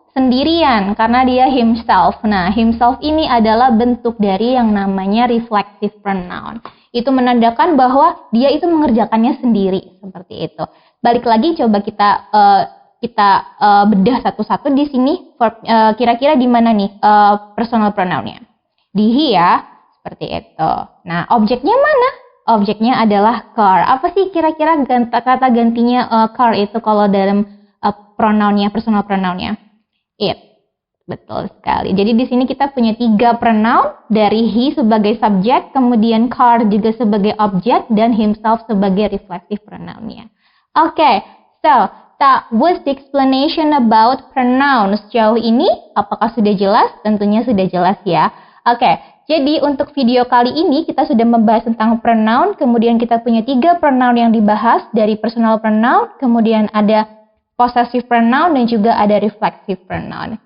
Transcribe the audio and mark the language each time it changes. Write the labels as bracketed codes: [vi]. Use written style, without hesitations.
[id] Sendirian, karena dia himself. Nah, himself ini adalah bentuk dari yang namanya reflexive pronoun. Itu menandakan bahwa dia itu mengerjakannya sendiri, seperti itu. Balik lagi, coba kita bedah satu-satu di sini. Kira-kira di mana nih personal pronounnya? Di he ya, seperti itu. Nah, objeknya mana? Objeknya adalah car. Apa sih kira-kira kata gantinya car itu kalau dalam pronounnya, personal pronounnya? It. Betul sekali. Jadi di sini kita punya 3 pronoun, dari he sebagai subjek, kemudian car juga sebagai objek, dan himself sebagai reflexive pronounnya. [en] Oke, so that was the explanation about pronouns. [id] Sejauh ini, apakah sudah jelas? Tentunya sudah jelas ya. Oke, jadi untuk video kali ini kita sudah membahas tentang pronoun, kemudian kita punya 3 pronoun yang dibahas dari personal pronoun, kemudian ada possessive pronoun dan juga ada reflexive pronoun.